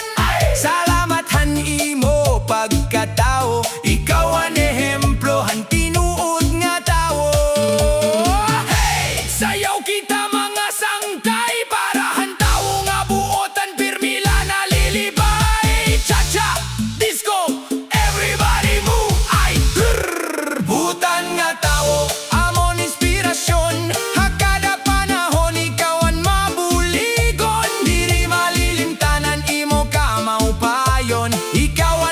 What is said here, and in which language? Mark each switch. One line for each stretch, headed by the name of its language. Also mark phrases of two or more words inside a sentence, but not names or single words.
Waray: Salamat han imo pagkatao, ikaw ang ehemplo han tinuod nga tawo. Sayaw kita mga sangkay, para han tawo nga buotan pirmila nalilibay. Cha-cha,
English: disco, everybody move, ay grrr.
Waray: Butan nga tawo amon inspirasyon, hakada panahon ikaw ang mabuligon. Diri malilimtanan imo ka maupayon, ikaw